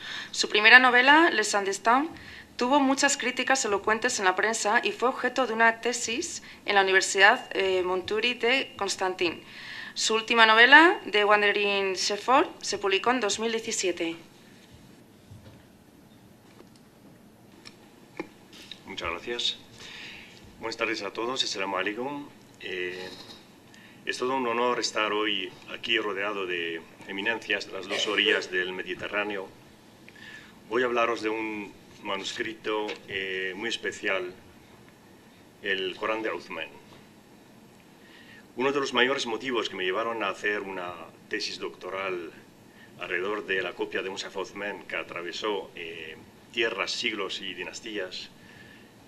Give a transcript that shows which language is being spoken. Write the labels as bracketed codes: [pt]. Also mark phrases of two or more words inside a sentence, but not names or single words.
[es] Su primera novela, Les Sans-Destin, tuvo muchas críticas elocuentes en la prensa y fue objeto de una tesis en la Universidad Montuuri de Constantin. Su última novela, [en] The Wandering Shepherd, [es] se publicó en 2017. Muchas gracias. Buenas tardes a todos. [ar] السلام عليكم. [es] Es todo un honor estar hoy aquí rodeado de eminencias de las 2 orillas del Mediterráneo. Voy a hablaros de un manuscrito muy especial, el Corán de Uthman. Uno de los mayores motivos que me llevaron a hacer una tesis doctoral alrededor de la copia de Musaf Uthman, que atravesó tierras, siglos y dinastías,